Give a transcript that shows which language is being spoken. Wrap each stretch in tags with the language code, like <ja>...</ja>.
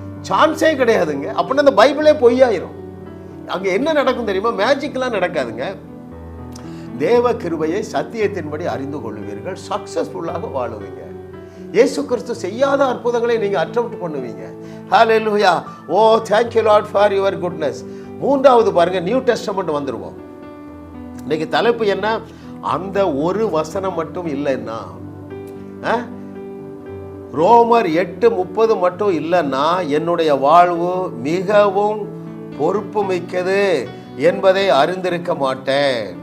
<ta>சான்ஸே கிடையாதுங்க. அப்படின்னா இந்த பைபிளே பொய்யாயிரும். அங்கே என்ன நடக்கும் தெரியுமா? மேஜிக்லாம் நடக்காதுங்க. தேவ கிருபையை சத்தியத்தின்படி அறிந்து கொள்வீர்கள், சக்சஸ்ஃபுல்லாக வாழுவீங்க. இயேசு கிறிஸ்து செய்யாத அற்புதங்களை நீங்க அட்டெம்ப்ட் பண்ணுவீங்க. ஹல்லேலூயா.</ta> <en>Oh, thank you Lord for your goodness.</en> <ta>3வது பாருங்க, நியூ டெஸ்டமென்ட் வந்துருவோம். இன்னைக்கு தலைப்பு என்ன? அந்த ஒரு வசனம் மட்டும் இல்லைன்னா, ரோமர் 8:30 மட்டும் இல்லைன்னா என்னுடைய வாழ்வு மிகவும் பொறுப்பு மிக்கது என்பதை அறிந்திருக்க மாட்டேன்.</ta>